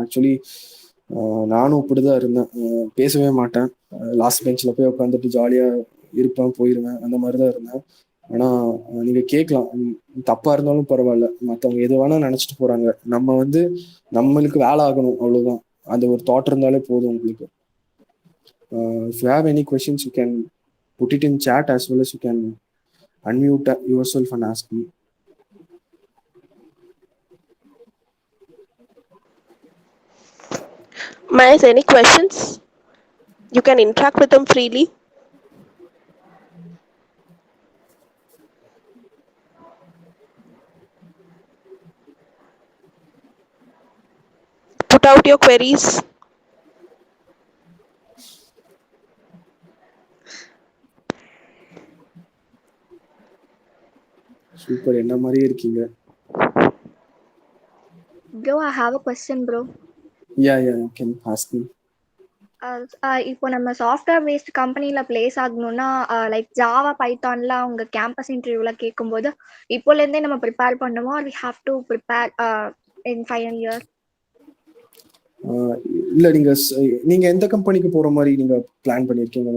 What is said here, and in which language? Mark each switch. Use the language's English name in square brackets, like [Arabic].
[Tamil] Actually நானும் இப்படிதான் இருந்தேன், பேசவே மாட்டேன். லாஸ்ட் பெஞ்சில் போய் உட்காந்துட்டு ஜாலியா இருப்பேன், போயிடுவேன், அந்த மாதிரிதான் இருந்தேன். ஆனா நீங்க கேட்கலாம், தப்பா இருந்தாலும் பரவாயில்ல, மற்றவங்க எது வேணா நினைச்சிட்டு போறாங்க. நம்ம வந்து நம்மளுக்கு வேலை ஆகணும், அவ்வளவுதான். அந்த ஒரு தாட் இருந்தாலே போதும் உங்களுக்கு. [English] If you have any questions, you can put it in chat as well as you can unmute yourself and ask me. Mahesh, any questions? You can interact with them freely. Put out your queries. [Tamil] Super, என்ன மாதிரியே இருக்கீங்க. [English] Bro, I have a question, bro. Yeah, you can ask me. [Tamil] இப்போ நம்ம software paste கம்பெனியில் place ஆகணும்னா like Java பைத்தான்லாம் அவங்க campus இன்டர்வியூவில் கேட்கும்போது இப்போலேருந்தே நம்ம ப்ரிப்பேர் பண்ணுவோம், [English] Are we have to prepare in final year? [Tamil] இல்லை, நீங்கள் எந்த கம்பெனிக்கு போகிற மாதிரி நீங்கள் பிளான் பண்ணியிருக்கீங்க?